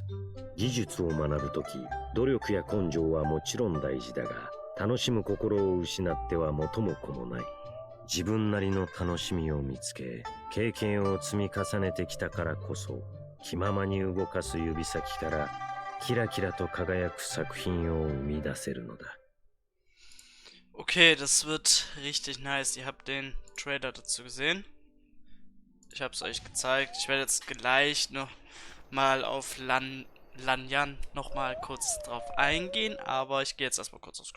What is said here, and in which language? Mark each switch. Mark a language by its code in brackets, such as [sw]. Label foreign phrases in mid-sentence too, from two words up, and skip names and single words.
[ja] 技術を学ぶ時努力や根性はもちろん大事だが楽しむ心を失っては元も子もない。自分なりの楽しみを見つけ経験を積み重ねてきたからこそ気ままに動かす指先からキラキラと輝く作品を生み出せるのだ。 [de] Okay, das wird richtig nice. Ihr habt den Trailer dazu gesehen. Ich habe es euch gezeigt. Ich werde jetzt gleich noch mal auf Lanyan noch mal kurz drauf eingehen, aber ich gehe jetzt erstmal kurz aufs Klo.